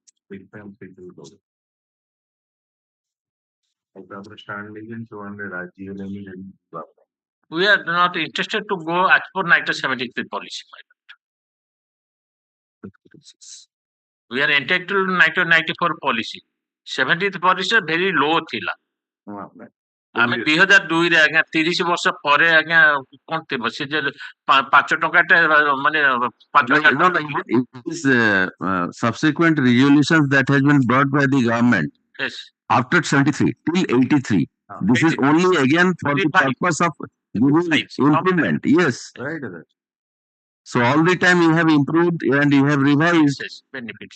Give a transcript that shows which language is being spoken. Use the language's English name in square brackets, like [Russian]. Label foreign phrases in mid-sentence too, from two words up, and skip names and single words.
[English] We are not interested to go as per 1973 policy, my lord. We are entitled to 1994 policy. 70th policy very low thila. [Odia] ଆମେ 2002 ରେ ଆଜ୍ଞା 30 ବର୍ଷ ପରେ ଆଜ୍ଞା କଣ ଥିବ ସେ ଯେ 5 ଟଙ୍କାଟେ ମାନେ 5 [English] subsequent resolutions that has been brought by the government. Yes. After 73 till 83. This is only again for the purpose of improvement. Yes. Right. So all the time you have improved and you have revised.